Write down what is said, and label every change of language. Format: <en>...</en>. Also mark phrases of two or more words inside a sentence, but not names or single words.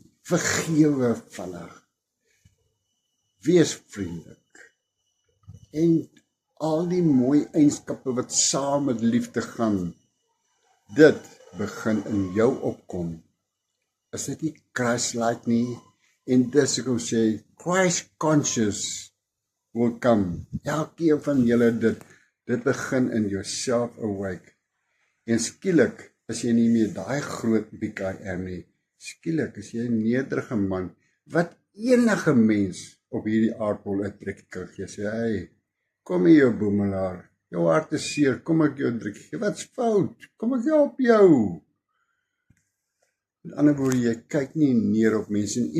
<af>Vergewe vinnig. Wees vriendelik. En al die mooi eienskappe wat saam met liefde gaan, dit begin in jou opkom. Is dit nie Christ-like nie? En dis hoekom sê,</af> <en>Christ conscious will come.</en> <af>Elkeen van julle dit begin</af> <en>in yourself awake.</en> <af>En skielik is jy nie meer daai groot</af> <en>big I am</en> <af>nie. Skielik is jy 'n nederige man, wat enige mens op hierdie aardbol uitdruk kan gee. Sê, hey, kom hier jou boemelaar, jou hart is seer, kom ek jou druk gee. Wat's fout? Kom ek help jou. Met ander woorde, jy kyk nie neer op mense nie.</af>